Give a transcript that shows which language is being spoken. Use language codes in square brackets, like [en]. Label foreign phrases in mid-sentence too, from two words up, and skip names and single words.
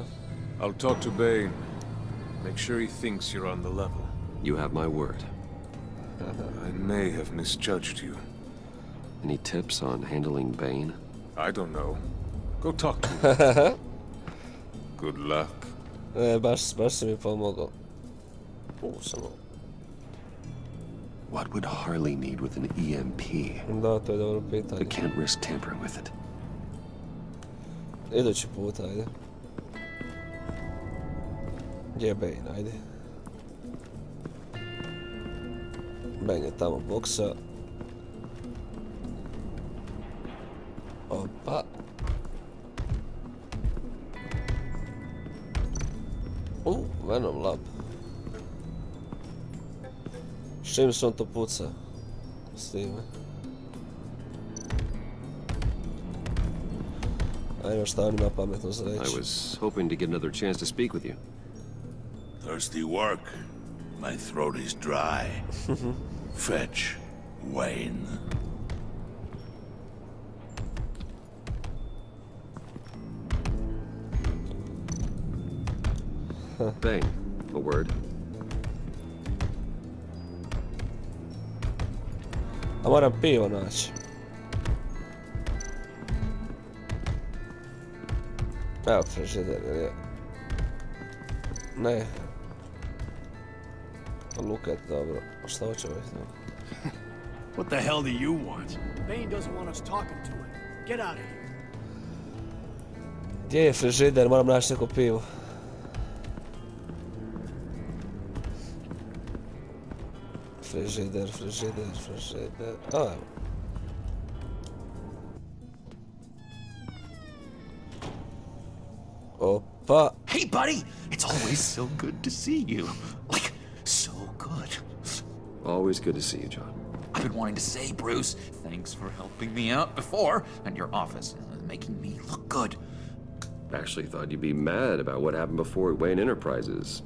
[en] I'll talk to Bane. Make sure he thinks you're on the level. You have my word. I may have misjudged you. Any tips on handling Bane? I don't know. Go talk to him. Good luck. [bs] Baš si mi pomogao. Samo. [en] What would Harley need with an EMP? [bs] Da, to je dobro [en] I [bs] pitanje. [en] can't risk tampering with it. [bs] Idući put, ajde. Gdje je Bane, ajde. Bane je tamo boksa. Opa. Venom lab. S čim se on to puca? S time. Ajmo šta on ima pametno za reći. [en] I was hoping to get another chance to speak with you. Thirsty work? My throat is dry. Fetch, Wayne. Bane, a word. [bs] A moram pivo naći. Evo frižider, je. Ne. Lukat, dobro. A šta hoće ovaj tamo? [en] What the hell do you want? Bane doesn't want us talking to him. Get out of here. [bs] Gdje je frižider? Moram naći neko pivo. Frižider. A, evo. Opa. [en] Hey, buddy! It's always so good to see you. Like, so good. Always good to see you, John. I've been wanting to say, Bruce, thanks for helping me out before, and your office, making me look good. Actually thought you'd be mad about what happened before at Wayne Enterprises.